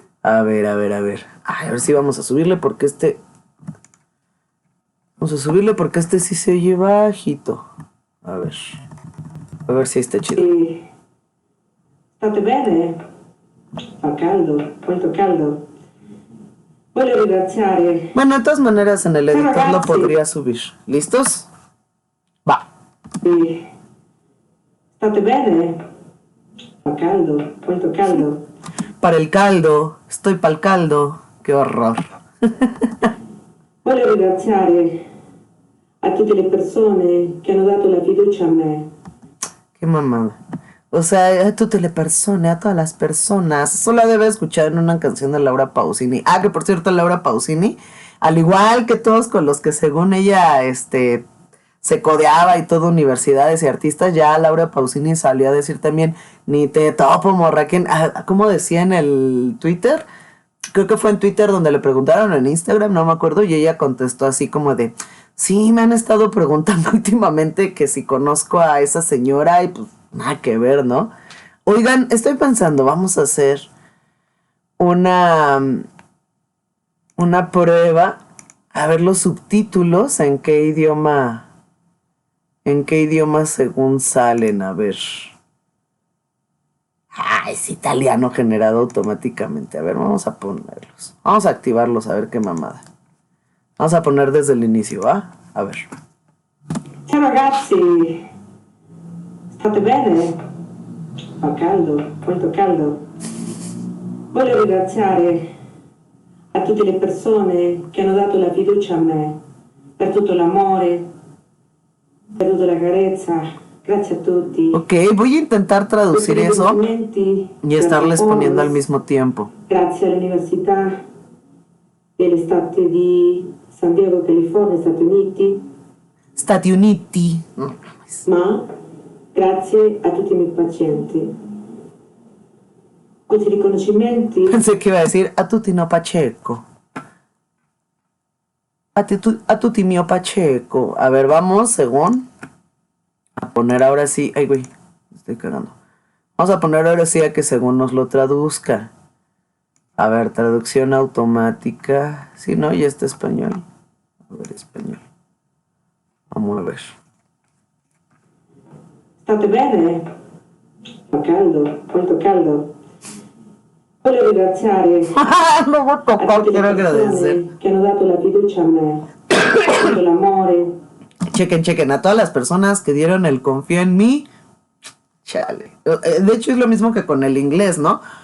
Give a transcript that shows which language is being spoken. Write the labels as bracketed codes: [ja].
[es] A ver. Ay, a ver si vamos a subirle porque vamos a subirle porque sí se oye bajito. A ver si está chido. [it] State bene? Fa caldo, molto caldo. Voglio ringraziare. [es] Bueno, de todas maneras en el editor lo podría subir. ¿Listos? Va. [it] State bene? Fa caldo, molto caldo. [es] para el caldo, estoy para el caldo. Qué horror. [it] Voglio ringraziare a tutte le persone che hanno dato la fiducia a me. [es] Qué mamada. O sea, a todas las personas, a todas las personas. Eso la debe escuchar en una canción de Laura Pausini. Ah, que por cierto, Laura Pausini, al igual que todos con los que según ella, se codeaba y todo, universidades y artistas, ya Laura Pausini salió a decir también, ni te topo, morra. ¿Cómo decía en el Twitter? Creo que fue en Twitter donde le preguntaron, en Instagram, no me acuerdo, y ella contestó así como de, sí, me han estado preguntando últimamente que si conozco a esa señora y pues nada que ver, ¿no? Oigan, estoy pensando, vamos a hacer una prueba, a ver los subtítulos, en qué idioma según salen, a ver. Ah, es italiano generado automáticamente. A ver, vamos a ponerlos. Vamos a activarlos, a ver qué mamada. Vamos a poner desde el inicio, ¿va? A ver. [it] Ciao ragazzi, state bene? Fa caldo, molto caldo. Voglio ringraziare a tutte le persone che hanno dato la fiducia a me, per tutto l'amore, per tutta la carezza. Grazie a tutti. [es] Ok, voy a intentar traducir eso y estarles poniendo al mismo tiempo. [it] Grazie all'Università dell'Estate di San Diego, California, Stati Uniti. Stati Uniti. Ma grazie a tutti i miei pazienti. Questi riconoscimenti [es] Pensé que iba a decir a tutti no Pacheco. A tutti mio Pacheco. A ver, vamos, según. A poner ahora sí. Ay, güey, estoy cagando. Vamos a poner ahora sí a que según nos lo traduzca. A ver, traducción automática. Sí, no, ya está español. A ver, español. Vamos a ver. [it] state bene? Fa caldo, molto caldo. Voglio ringraziare [es] No voy a a tocar, [it] tutte le [es] quiero agradecer. [it] persone che hanno dato la fiducia a me, tutto l'amore. [es] Chequen, a todas las personas que dieron el confío en mí. Chale. De hecho es lo mismo que con el inglés, ¿no?